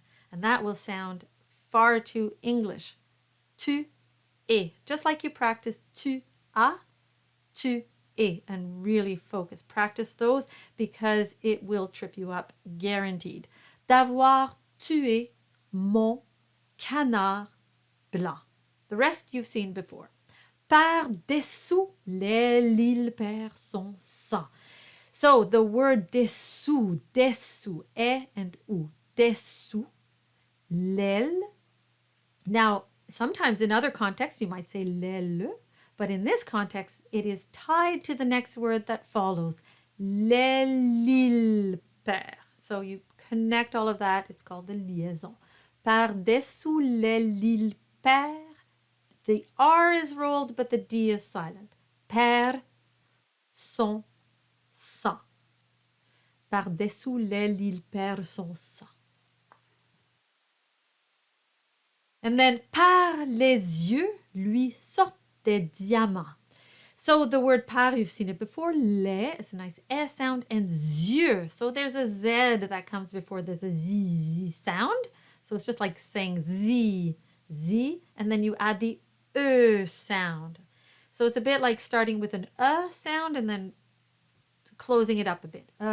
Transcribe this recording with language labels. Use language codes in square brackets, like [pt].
[en] And that will sound far too English. [fr] Tu es, [en] just like you practice [fr] tu as, tu es, [en] and really focus. Practice those because it will trip you up, guaranteed. [fr] D'avoir tué mon canard blanc. [en] The rest you've seen before. [fr] Par-dessous l'île perd son sang. [en] So the word dessous, e and ou, dessous, l'aile. Now, sometimes in other contexts, you might say l'aile, but in this context, it is tied to the next word that follows, [fr] l'île perd. [en] So you connect all of that. It's called the liaison. [fr] Par-dessous l'île perd. [en] The R is rolled, but the D is silent. [fr] Perd son sang. Par-dessous l'aile, il perd son sang. [en] And then, [fr] par les yeux, lui sortent des diamants. [en] So the word par, you've seen it before. Les, it's a nice S sound, and yeux. So there's a Z that comes before there's a Z sound. So it's just like saying Z, and then you add the E sound. So it's a bit like starting with an sound and then closing it up a bit.